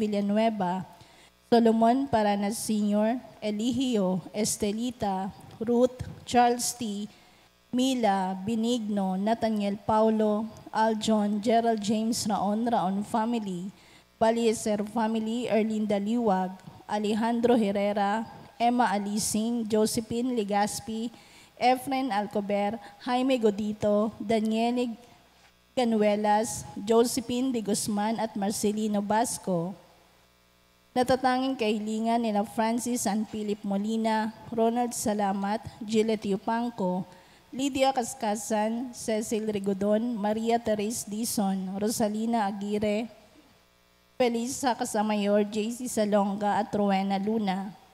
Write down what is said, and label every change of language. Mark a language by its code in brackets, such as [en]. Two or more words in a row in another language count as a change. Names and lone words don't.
[tl] Villanueva, Solomon Paranas Sr., Eligio, Estelita, Ruth, Charles T., Mila, Benigno, Nathaniel Paulo, Aljon, Gerald James Raon family, Balieser family, Erlinda Liwag, Alejandro Herrera, Emma Alising, Josephine Legaspi, Efren Alcober, Jaime Godito, Daniele Canuelas, Josephine de Guzman at Marcelino Basco. Natatanging kahilingan nila Francis and Philip Molina, Ronald Salamat, Gilette Yupanco, Lydia Cascasan, Cecil Rigodon, Maria Therese Dizon, Rosalina Aguirre, Felisa Casamayor, JC Salonga at Rowena Luna.